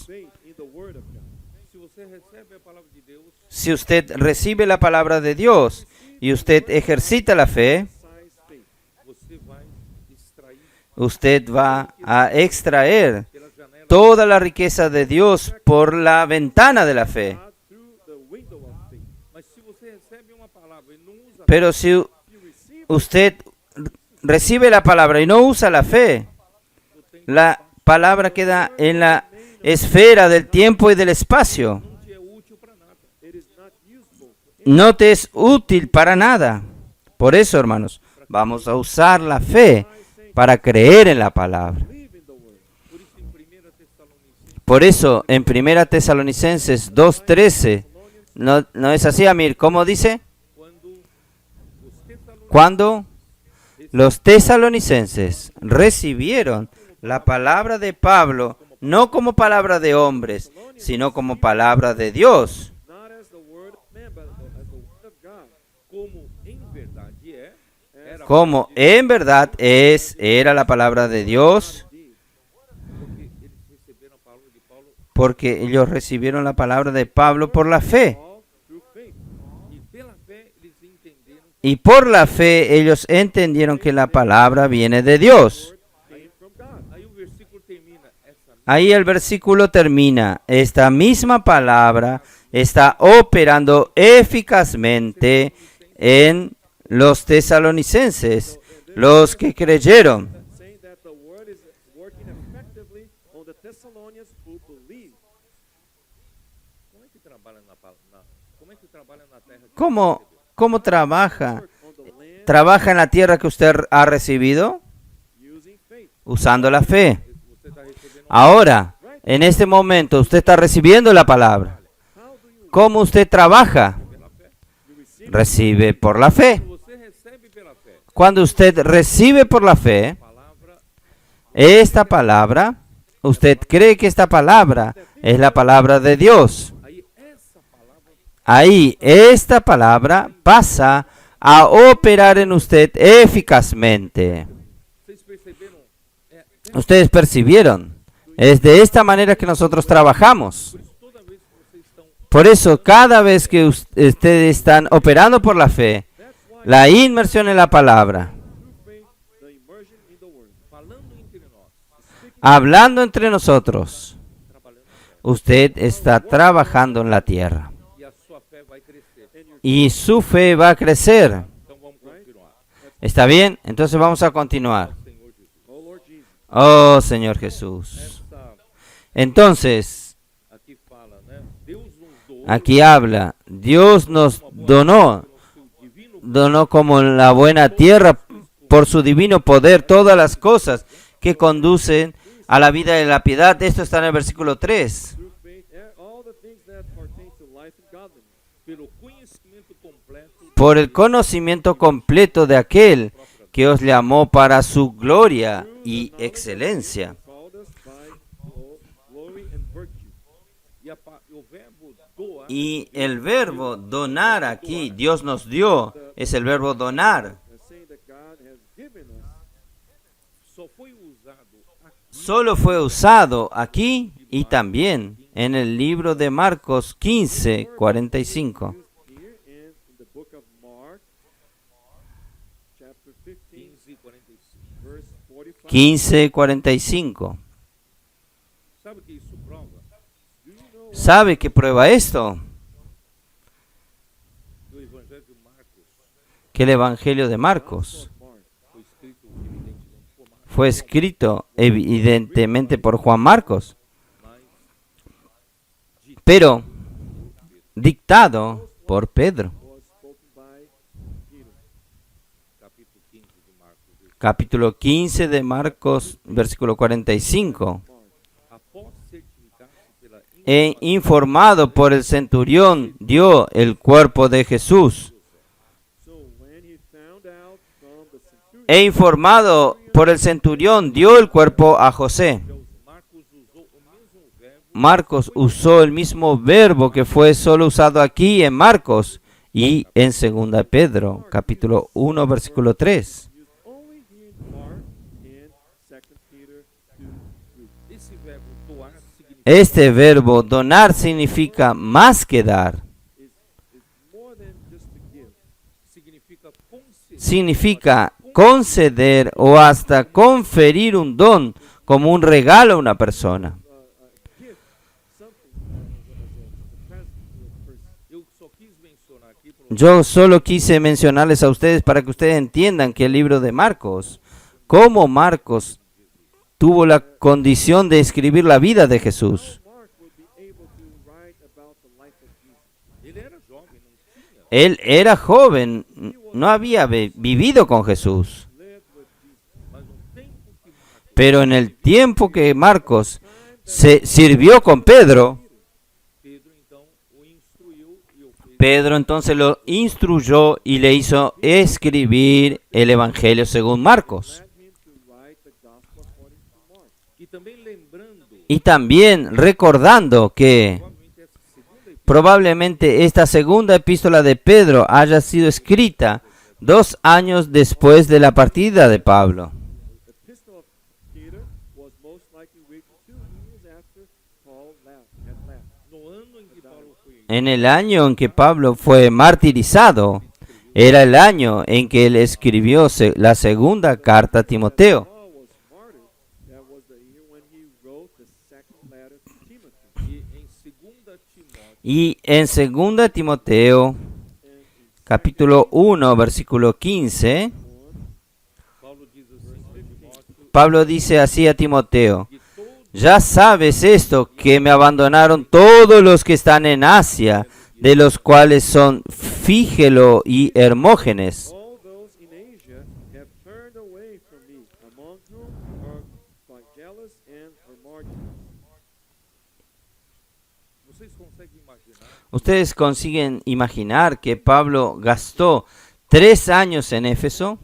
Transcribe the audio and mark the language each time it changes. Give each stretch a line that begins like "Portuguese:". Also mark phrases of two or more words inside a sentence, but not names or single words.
English: Faith in the word of God.
Portuguese: Se você recebe a palavra de Deus,
Spanish: Si usted recibe la palabra de Dios y usted ejercita la fe,
English: Size faith.
Portuguese: você vai extrair
Spanish: usted va a extraer
Portuguese: pela janela
Spanish: toda la riqueza de Dios por la ventana de la fe.
English: God through the window of faith.
Portuguese: Mas se você recebe uma palavra e não usa,
Spanish: Pero si
English: You receive
Spanish: usted recibe la palabra y no usa la fe, la palabra queda en la esfera del tiempo y del espacio.
Portuguese: não te é útil para nada.
English: it is not useful.
Spanish: No te es útil para nada. Por eso, hermanos, vamos a usar la fe para creer en la palabra.
English: Believe in the word.
Portuguese: Por isso, em 1 Tessalonicenses,
Spanish: Por eso, en 1 Tesalonicenses 2:13, no es así, Amir. ¿Cómo dice?
Portuguese: quando os Tessalonicenses
Spanish: Cuando los tesalonicenses recibieron la palabra de Pablo, no como palabra de hombres, sino como palabra de Dios,
English: Not as the word of man, but as the word of God.
Portuguese: como em verdade era
Spanish: como en verdad era la palabra de Dios,
Portuguese: porque eles receberam a palavra de Paulo
Spanish: porque ellos recibieron la palabra de Pablo por la fe.
English: All through faith.
Portuguese: e pela fé eles entenderam
Spanish: Y por la fe ellos entendieron que la palabra viene de Dios.
English: Came from God.
Portuguese: Aí o versículo termina essa
Spanish: Ahí el versículo termina. Esta misma palabra está operando eficazmente en los tesalonicenses, los que creyeron.
English: Saying that the word is working effectively on the Thessalonians who believe.
Portuguese: como é que trabalha como é que trabalha na terra que
Spanish: ¿Cómo trabaja?
English: On the land
Spanish: ¿Trabaja en la tierra que usted ha recibido?
English: using faith.
Spanish: Usando la fe.
Portuguese: você está recebendo
Spanish: Ahora, en este momento, usted está recibiendo la palabra.
English: How do you
Spanish: ¿Cómo usted trabaja?
Portuguese: pela fé.
English: receive
Spanish: Recibe por la fe.
Portuguese: Você recebe pela fé
Spanish: Cuando usted recibe por la fe,
Portuguese: palavra
Spanish: esta palabra, usted cree que esta palabra es la palabra de Dios.
Portuguese: aí essa palavra
Spanish: Ahí esta palabra pasa a operar en usted eficazmente.
Portuguese: vocês perceberam
Spanish: Ustedes percibieron. Es de esta manera que nosotros trabajamos.
Portuguese: toda vez que vocês estão
Spanish: Por eso, cada vez que ustedes están operando por la fe, la inmersión en la palabra,
English: through faith the immersion in the word.
Portuguese: falando entre nós
Spanish: hablando entre nosotros,
Portuguese: trabalhando
Spanish: usted está trabajando en la tierra.
Portuguese: e a sua fé vai crescer.
Spanish: Y su fe va a crecer.
Portuguese: Então vamos continuar.
Spanish: ¿Está bien? Entonces vamos a continuar.
Portuguese: Senhor Jesus.
English: Oh Lord Jesus.
Spanish: Oh Señor Jesús.
Portuguese: Essa
Spanish: Entonces,
Portuguese: aqui fala, né? Deus nos doou
Spanish: aquí habla, Dios nos donó,
Portuguese: seu divino
Spanish: donó como la buena tierra por su divino poder todas las cosas que conducen a la vida de la piedad. Esto está en el versículo 3.
English: Through faith, all the things that pertain to life and godliness.
Portuguese: pelo conhecimento completo
Spanish: por el conocimiento completo de aquel que os llamó para su gloria y excelencia.
English: called us by glory and virtue.
Portuguese: o verbo doar
Spanish: Y el verbo donar aquí, Dios nos dio, es el verbo donar.
English: Saying that God has given us
Portuguese: só foi usado aqui
Spanish: Solo fue usado aquí y también en el libro de Marcos 15, 45.
English: here and in the book of Mark, chapter 15, 15:45. verse 45. 15, 45.
Portuguese: Sabe o que isso prova?
Spanish: ¿Sabe qué prueba esto?
Portuguese: No Evangelho de Marcos
Spanish: Que el Evangelio de Marcos
Portuguese: foi escrito evidentemente por
Spanish: fue escrito evidentemente por Marcos, Juan Marcos,
Portuguese: mas
Spanish: pero dictado por Pedro.
English: Was spoken by Peter.
Portuguese: capítulo 15 de Marcos.
Spanish: Capítulo 15 de Marcos, versículo 45.
Portuguese: Após certificar-se pela
Spanish: Informado por el centurión, dio el cuerpo de Jesús.
English: So when he found out from the centurion,
Spanish: Informado por el centurión, dio el cuerpo a José.
Portuguese: Marcos usou o mesmo verbo
Spanish: Marcos usó el mismo verbo que fue solo usado aquí en Marcos y en 2 Pedro, capítulo 1, versículo 3.
English: used only here in Mark and 2 Peter 2:3.
Portuguese: esse verbo doar significa
Spanish: Este verbo donar significa más que dar.
English: Is more than just to give.
Portuguese: significa conceder
Spanish: Significa conceder o hasta conferir un don como un regalo a una persona.
English: Give something as a present to a person.
Portuguese: Eu só quis mencionar aqui para
Spanish: Yo solo quise mencionarles a ustedes para que ustedes entiendan que el libro de Marcos, cómo Marcos tuvo la condición de escribir la vida de Jesús.
English: Mark would be able to write about the life of Jesus.
Portuguese: ele era jovem, não tinha
Spanish: Él era joven, no había vivido con Jesús.
English: Lived with Jesus.
Portuguese: mas no tempo que Marcos
Spanish: Pero en el tiempo que Marcos se sirvió con Pedro,
Portuguese: Pedro então o instruiu e o fez
Spanish: Pedro entonces lo instruyó y le hizo escribir el Evangelio según Marcos.
English: Led him to write the gospel according to Mark.
Portuguese: e também lembrando
Spanish: Y también recordando que
Portuguese: provavelmente essa segunda
Spanish: probablemente esta segunda epístola epístola de Pedro haya sido escrita 2 años después de la partida de Pablo.
English: The epistle of Peter was most likely written 2 years after Paul had left.
Portuguese: no ano em que Paulo foi
Spanish: En el año en que Pablo fue martirizado, era el año en que él escribió la segunda carta a Timoteo.
English: Paul was martyred. That was the year when he wrote the second letter to Timothy.
Portuguese: e em 2 Timóteo
Spanish: Y en 2 Timoteo, capítulo 1, versículo 15,
Portuguese: Paulo diz assim para Timóteo
Spanish: Pablo dice así a Timoteo:
Portuguese: que todos
Spanish: ya sabes esto, que me abandonaron todos los que están en Asia, de los cuales son Fígelo y Hermógenes.
English: All those in Asia have turned away from me, among whom are Phygellus and Hermogenes.
Portuguese: vocês conseguem imaginar
Spanish: ¿Ustedes consiguen imaginar que Pablo gastó 3 años en Éfeso